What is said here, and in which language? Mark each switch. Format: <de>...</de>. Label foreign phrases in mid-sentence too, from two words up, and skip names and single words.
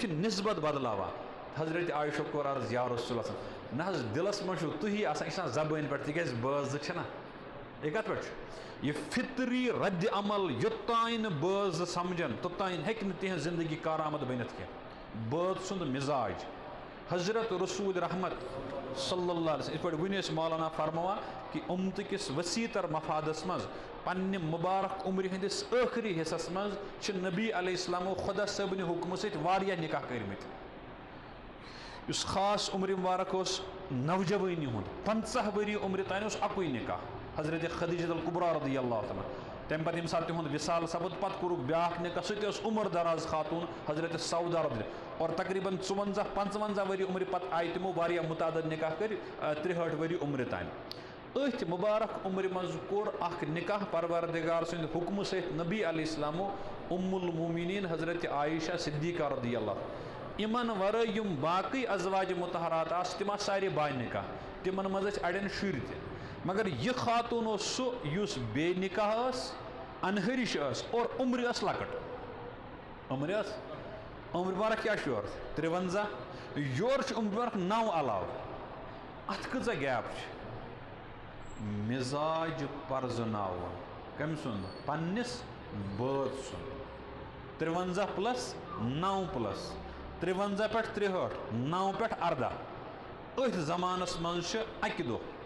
<ks>چھِ نسبت بدلاوان حضرت عایشہ کوٚر عرض یا رسول اللہ نہ حظ دِلس منٛز چھُو تُہی آسان یہِ چھِ آسان زبٲنۍ پٮ۪ٹھ تِکیٛازِ بٲژ زٕ چھِنہ یہِ کتھ پٮ۪ٹھ چھُ یہِ فطری رد عمل یوٚتانۍ نہٕ بٲژ زٕ سمجھن توٚتانۍ ہیٚکہِ نہٕ تِہنٛز زندگی کارآمد بٔنِتھ کینٛہہ بٲژ سُنٛد مزاج حضرت رسول رحمت صلی اللہ علیہ وسلم یِتھ پٲٹھۍ وٕنۍ ٲسۍ مولانا فرماوان کہِ اُمتہٕ کِس ؤسیع تر مفادس منٛز پننہِ مُبارک عمرِ ہٕنٛدِس ٲخری حصس منٛز چھِ نبی علیہ السلامو خۄدا صٲبنہِ حُکمہٕ سۭتۍ واریاہ نکاح کٔرمٕتۍ اس خاص عمر مبارک اس نوجوانی ہند 50 وری عمر تان اس اکوئی نکاح حضرت خدیجہ الکبریٰ رضی اللہ تعالیٰ تمہ پتہ ییٚمہِ ساتہٕ تِہُنٛد وصال سپد پتہٕ کوٚرُکھ بیٛاکھ نکاح سُہ تہِ ٲس عمر دراز خاتون حضرت سودا رضی اور تقریباً 54-55 وری عمر پتہٕ آیہِ تِمو واریاہ متعدد نکاح کٔرۍ 63 وری عمر تام أتھۍ مبارک عمر منٛز کوٚر اکھ نکاح پروردگار سٕنٛدِ حکمہٕ سۭتۍ نبی علیہ السلامو المومنین حضرت عائشہ صدیقہ رضی اللہ یمن ورٲے یِم باقٕے ازواج مطہرات آسہٕ تِم آسہٕ سارے با نکاح تِمن منٛز ٲسۍ اڑٮ۪ن شُرۍ تہِ مگر یہ خاتون اوس سُہ یُس بے نکاح ٲس انہرش ٲس اور عمر ٲس لۄکٕٹ عمر ٲس عمر مبارک کیٛاہ چھُ یورٕ 53 یورٕ چھُ عمر مبارک 9 علاوٕ اتھ کۭژاہ گیپ چھِ مزاج پرزناوُن کٔمۍ سُنٛد پننِس بٲژ سُنٛد 53 پلس 9 پلس 53 پٮ۪ٹھ 63 9 پٮ۪ٹھ 14 أتھۍ زمانس منٛز چھِ اکہِ دۄہ</ks>